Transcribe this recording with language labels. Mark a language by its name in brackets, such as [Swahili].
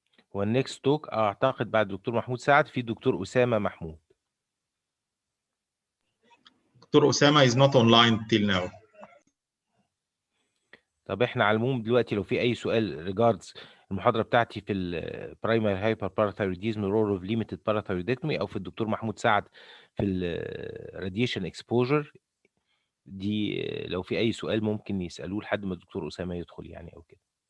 [Arabic] والنكست توك اعتقد بعد الدكتور محمود سعد في دكتور اسامه محمود. [English] Doctor Osama is not online till now. [Arabic] طب احنا على العموم دلوقتي لو في اي سؤال ريجاردز المحاضره بتاعتي في البرايمري هايبر باراثايرويديزم رول اوف ليميتد باراثايرويدكتومي او في الدكتور محمود سعد في الراديشن اكسبوجر دي، لو في اي سؤال ممكن يسالوه لحد ما الدكتور اسامه يدخل يعني او كده.